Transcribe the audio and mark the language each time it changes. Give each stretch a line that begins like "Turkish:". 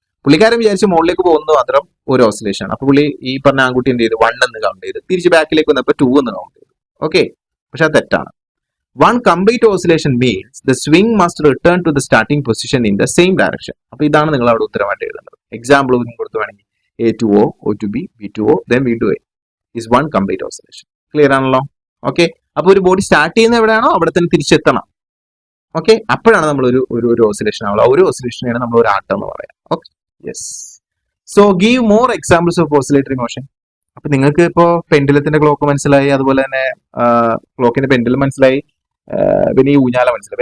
Malayalam: പുള്ളിക്കാരൻ വിചാരിച്ചു മുകളിലേക്ക് പോകുന്നത് മാത്രം ഒരു ഓസിലേഷൻ ആണ്. അപ്പൊ പുള്ളി ഈ പറഞ്ഞ ആൺകുട്ടി എന്ത് ചെയ്തു, 1 എന്ന് കൗണ്ട് ചെയ്ത്, തിരിച്ച് ബാക്കിലേക്ക് വന്നപ്പോൾ 2 എന്ന് കൗണ്ട് ചെയ്തു. ഓക്കെ, പക്ഷെ അത് തെറ്റാണ്.
English: One complete oscillation means the swing must return to the starting position in the same direction.
Malayalam: അപ്പൊ ഇതാണ് നിങ്ങൾ അവിടെ ഉത്തരമായിട്ട് എഴുതേണ്ടത്. എക്സാമ്പിൾ കൊടുത്തു വേണമെങ്കിൽ
English: A to O, O to B, B to O, then V to A is one complete oscillation.
Malayalam: Clear ആണല്ലോ? Okay, അപ്പൊ ഒരു ബോഡി സ്റ്റാർട്ട് ചെയ്യുന്ന എവിടെയാണോ അവിടെ തന്നെ തിരിച്ചെത്തണം. ഓക്കെ, അപ്പോഴാണ് നമ്മൾ ഒരു ഓസിലേഷൻ ആവുക. ഒരു ഓസിലേഷനാണ് നമ്മൾ ഒരു ആട്ടം എന്ന് പറയാം. Okay, yes.
English: So give more examples of oscillatory motion.
Malayalam: അപ്പൊ നിങ്ങൾക്ക് ഇപ്പോ പെൻഡുലത്തിന്റെ ക്ലോക്ക് മനസ്സിലായി, അതുപോലെ തന്നെ ക്ലോക്കിന്റെ പെൻഡുലം മനസ്സിലായി, പിന്നെ ഈ ഊഞ്ഞാല മനസ്സിലായി.